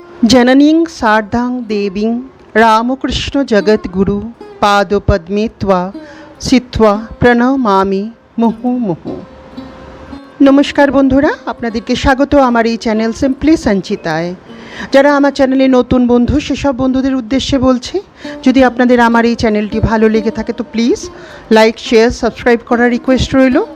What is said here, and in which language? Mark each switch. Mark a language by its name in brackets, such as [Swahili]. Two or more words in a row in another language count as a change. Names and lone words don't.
[Sanskrit] जननीं शारदां देवीं रामकृष्ण जगद्गुरु पादपद्मे त्वा सित्वा প্রণমামি মুহুর্মুহু। [Bangla] নমস্কার বন্ধুরা, আপনাদেরকে স্বাগত আমার এই চ্যানেল সিম্পলি সঞ্চিতায়। যারা আমার চ্যানেলে নতুন বন্ধু, সেসব বন্ধুদের উদ্দেশ্যে বলছি, যদি আপনাদের আমার এই চ্যানেলটি ভালো লেগে থাকে তো প্লিজ [English] like, share, subscribe [Bangla] করার রিকোয়েস্ট রইল।